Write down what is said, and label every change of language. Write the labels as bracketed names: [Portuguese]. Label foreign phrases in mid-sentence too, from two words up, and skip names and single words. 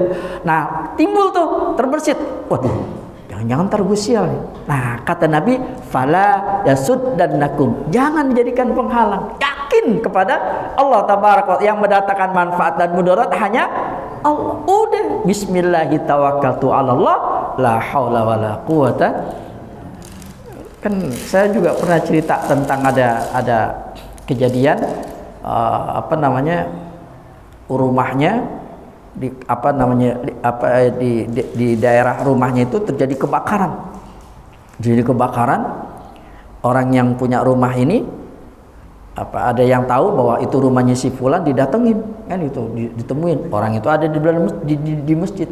[Indonesian] Nah timbul tuh terbersit, waduh jangan-jangan ntar gue sial. Nah kata Nabi, [Arabic] فلا يصدنكم, [Indonesian] jangan jadikan penghalang, yakin kepada Allah Tabaraka yang mendatangkan manfaat dan mudarat hanya Allah. Udah, [Arabic] بسم الله توكلت على الله، لا حول ولا قوة. [Indonesian] Kan saya juga pernah cerita tentang ada kejadian rumahnya di daerah rumahnya itu terjadi kebakaran. Jadi kebakaran, orang yang punya rumah ini ada yang tahu bahwa itu rumahnya si fulan, didatengin kan itu, ditemuin orang itu ada di masjid.